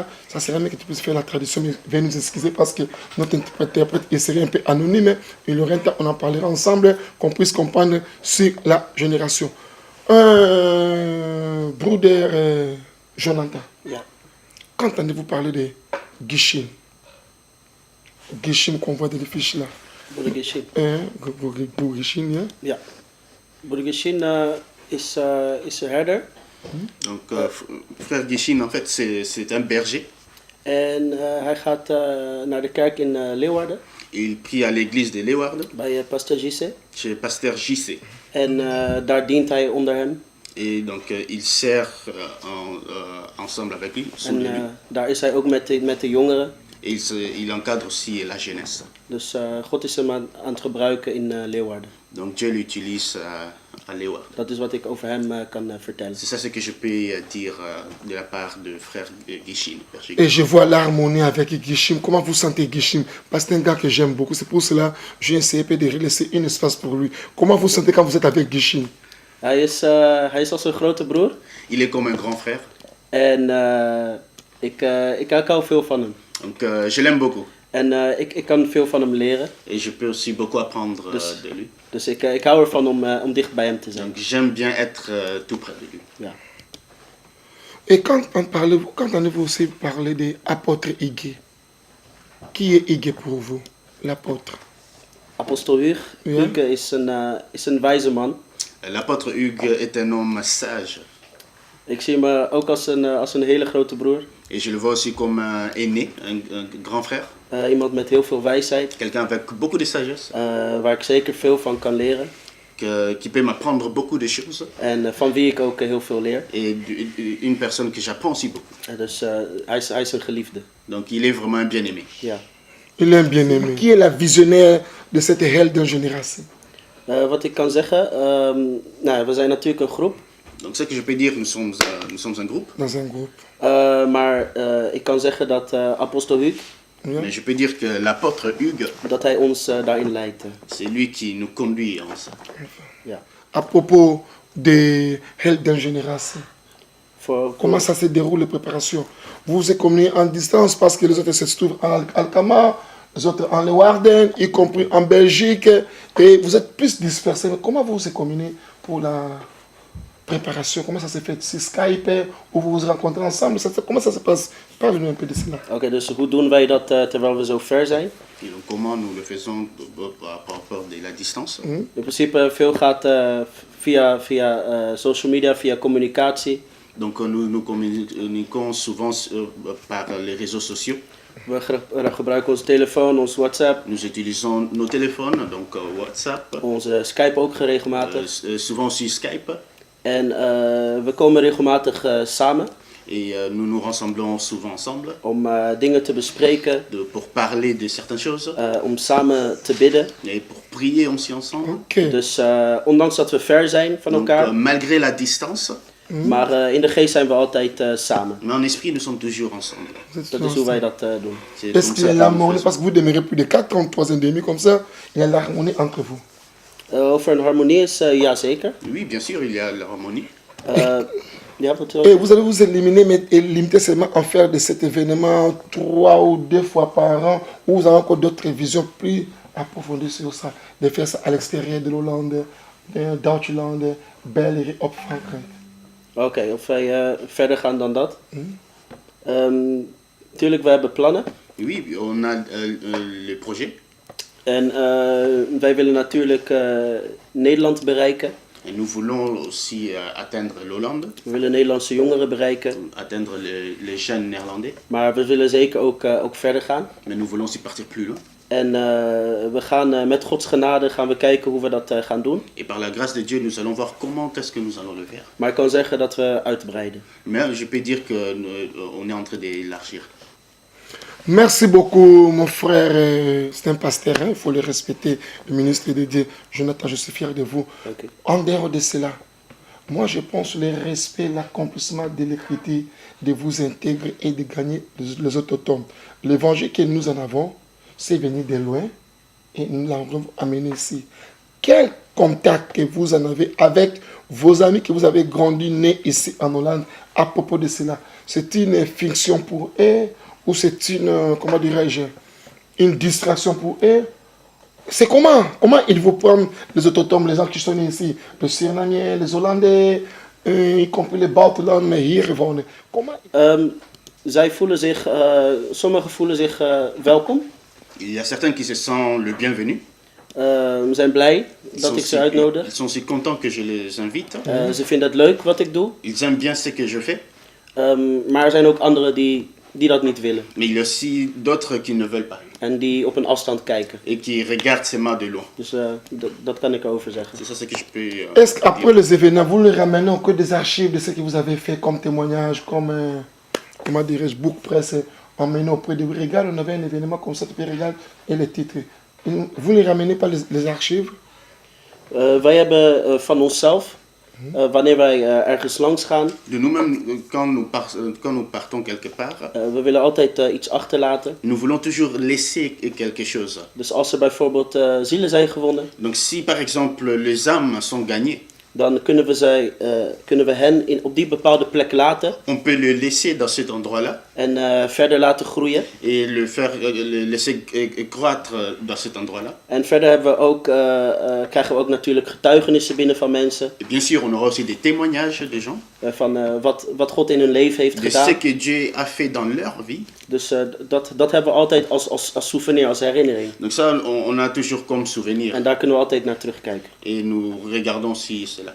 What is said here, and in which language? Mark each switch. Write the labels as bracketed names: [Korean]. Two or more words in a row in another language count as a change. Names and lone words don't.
[French] Ça serait bien que tu puisses faire la tradition. Mais viens nous excuser parce que notre interprète il serait un peu anonyme. Et le reste, on en parlera ensemble, qu'on puisse comprendre sur la génération. Bruder Jonathan, quand entendez-vous parler de Gishin? Gishin qu'on voit dans les fiches là. [Dutch] Broeder Gishin. Gishin, ja? Ja. Broeder Gishin is een herder. [French] Donc, frère Gishin, en fait, c'est un berger. [Dutch] En hij gaat naar de kerk in Leeuwarden. [French] Il prie à l'église de Leeuwarden. [Dutch] Bij pasteur JC. [French] Chez pasteur JC. [Dutch] En daar dient hij onder hem. [French] Et donc, il sert ensemble avec lui. [Dutch] En daar is hij ook met de jongeren. [French] Et il encadre aussi la jeunesse. [Dutch] Dus God is hem aan het gebruiken in Leeuwarden. [French] Donc Dieu l'utilise à Leeuwarden. [Dutch] Dat is wat ik over hem kan vertellen. [French] C'est ça ce que je peux dire de la part de frère Gishin. Et je vois l'harmonie avec Gishin. Comment vous sentez Gishin? Parce que c'est un gars que j'aime beaucoup. C'est pour cela que j'ai essayé de laisser un espace pour lui. Comment vous sentez quand vous êtes avec Gishin? [Dutch] Hij is als een grote broer. [French] Il est comme un grand frère. [Dutch] En ik hou veel van hem. [French] Donc je l'aime beaucoup. [Dutch] En ik kan veel van hem leren. [French] Et je peux aussi beaucoup apprendre de lui. [Dutch] Dus ik hou ervan om dicht bij hem te zijn. [French] Donc j'aime bien être tout près de lui. [Dutch] Ja. [French] Et quand entendez-vous aussi parler de l'apôtre Hygge? Qui est Hygge pour vous, l'apôtre? [Dutch] Apostel Hugues. Ja. Hugues is een wijze man. [French] L'apôtre Hugues est un homme sage. [Dutch] Ik zie hem ook als een hele grote broer. [French] Et je le vois aussi comme un aîné, un grand frère. [Dutch] Iemand met heel veel wijsheid. [French] Quelqu'un avec beaucoup de sagesse. [Dutch] Waar ik zeker veel van kan leren. [French] Qui peut m'apprendre beaucoup de choses. [Dutch] En van wie ik ook heel veel leer. [French] Et une personne que j'apprends aussi beaucoup. [Dutch] Dus hij is een geliefde. [French] Donc il est vraiment un bien-aimé. [Dutch] Ja. [French] Il est un bien-aimé. Qui est la visionnaire de cette Helden génération? [Dutch] Wat ik kan zeggen, we zijn natuurlijk een groep. [French] Donc ce que je peux dire, nous sommes un groupe. Dans un groupe. [Dutch] Maar ik kan zeggen dat Apostel Hugues, Ja. [French] Mais je peux dire que l'apôtre Hugues, [Dutch] dat hij ons daarin leidt. [French] c'est lui qui nous conduit en ça. [Dutch] Ja. [French] À propos de Helden génération. Comment ça se déroule les préparations? Vous vous êtes communiés en distance parce que les autres se trouvent en Alcama, les autres en Leeuwarden, y compris en Belgique, et vous êtes plus dispersés. Mais comment vous vous êtes communiés pour la préparation? Comment ça se fait? C'est Skype ou vous vous rencontrez ensemble? Comment ça se passe? Parlez-nous un peu de cela. [Dutch] Oké, dus hoe doen wij dat terwijl we zo ver zijn? [French] Et donc comment nous le faisons par rapport de la distance? [Dutch] In principe veel gaat via social media, via communicatie. [French] Donc nous communiquons souvent par les réseaux sociaux. [Dutch] We gebruiken onze telefoon, ons WhatsApp. [French] Nous utilisons nos téléphones, donc WhatsApp. [Dutch] Onze Skype ook regelmatig. [French] Souvent aussi Skype. [Dutch] En we komen regelmatig samen. [French] Et nous nous rassemblons souvent ensemble. [Dutch] Om dingen te bespreken. [French] Pour parler de certaines choses. [Dutch] Om samen te bidden. [French] Et pour prier aussi ensemble. [Dutch] Okay. Dus ondanks dat we ver zijn van elkaar. [French] Malgré la distance. [Dutch] Maar in de geest zijn we altijd samen. [French] Mais en esprit, nous sommes toujours ensemble. [Dutch] Dat is hoe wij dat doen. [French] C'est Est-ce comme qu'il y ça a que nous l'harmonie? faisons. Parce que vous demeurez plus de 4 ans, 3 ans et demi, comme ça, il y a l'harmonie entre vous. [Dutch] Over een harmonie is, ja zeker. [French] Oui, bien sûr, il y a l'harmonie. [Dutch] Ja, wat [French] Et vous allez vous éliminer, mais limiter seulement en faire de cet événement 3 ou 2 fois par an, ou vous avez encore d'autres visions plus approfondies sur ça, de faire ça à l'extérieur de l'Hollande, [Dutch] de Duitsland, België, op Frankrijk. Oké, of wij verder gaan dan dat. Tuurlijk, we hebben plannen. [French] Oui, on a le projet. [Dutch] En wij willen natuurlijk Nederland bereiken. [French] Et nous voulons aussi atteindre l'Hollande, [Dutch] We willen Nederlandse jongeren bereiken. [French] atteindre les jeunes néerlandais. [Dutch] Maar we willen zeker ook verder gaan. [French] Mais nous voulons aussi partir plus loin. [Dutch] En we gaan met Gods genade gaan we kijken hoe we dat gaan doen. [French] Et par la grâce de Dieu, nous allons voir comment est-ce que nous allons le faire. [Dutch] Maar ik kan zeggen dat we uitbreiden. [French] Mais je peux dire qu'on est en train d'élargir. Merci beaucoup, mon frère. C'est un pasteur, hein, il faut le respecter, le ministre de Dieu. Jonathan, je suis fier de vous. [Dutch] Dank u. [French] En dehors de cela, moi je pense le respect, l'accomplissement de l'écriture, de vous intégrer et de gagner les autochtones. L'évangile que nous en avons, c'est venu de loin et nous l'avons amené ici. Quel contact que vous en avez avec vos amis que vous avez grandi, nés ici en Hollande à propos de cela? C'est une fiction pour eux ou c'est une, comment dirais-je, une distraction pour eux? C'est comment? Comment ils vous prennent, les autochtones, les gens qui sont ici, les Surinamiens, les Hollandais, y compris les buitenland, mais [Dutch] hier wonen? [French] Comment? [Dutch] Zij voelen zich, sommigen voelen zich welkom. [French] Il y a certains qui se sentent le bienvenu. [Dutch] We zijn blij dat ik ze uitnodig. [French] Ils sont aussi contents que je les invite. [Dutch] Ze vinden het leuk wat ik doe. [French] Ils aiment bien ce que je fais. [Dutch] Maar er zijn ook anderen die dat niet willen. [French] Mais il y a aussi d'autres qui ne veulent pas. [Dutch] En die op een afstand kijken. [French] Et qui regardent seulement de loin. [Dutch] Dus dat kan ik over zeggen. [French] C'est ça ce que je peux Est-ce qu'après les événements, vous le ramenez encore des archives de ce que vous avez fait comme témoignage, comme, comment dirais-je, book presse, emmené auprès de vous? Regarde, on avait un événement comme ça, tu peux regarder et les titres. Vous ne ramenez pas les archives? [Dutch] Wij hebben van onszelf, wanneer wij ergens langs gaan, [French] de nous-mêmes, quand nous partons quelque part, [Dutch] we willen altijd iets achterlaten. [French] nous voulons toujours laisser quelque chose. [Dutch] Dus als er bijvoorbeeld zielen zijn gewonnen, [French] Donc si par exemple les âmes sont gagnées, [Dutch] dan kunnen we hen op die bepaalde plek laten [French] on peut le laisser dans cet endroit-là [Dutch] en verder laten groeien. [French] et le laisser croître dans cet endroit-là. [Dutch] En verder hebben we ook, krijgen we ook natuurlijk getuigenissen binnen van mensen. [French] Et bien sûr, on aura aussi des témoignages des gens [Dutch] Van wat God in hun leven heeft [French] de [Dutch] gedaan. [French] ce que Dieu a fait dans leur vie. [Dutch] Dus dat hebben we altijd als souvenir, als herinnering. [French] Donc ça, on a toujours comme souvenir. [Dutch] En daar kunnen we altijd naar terugkijken. [French] Et nous regardons aussi cela.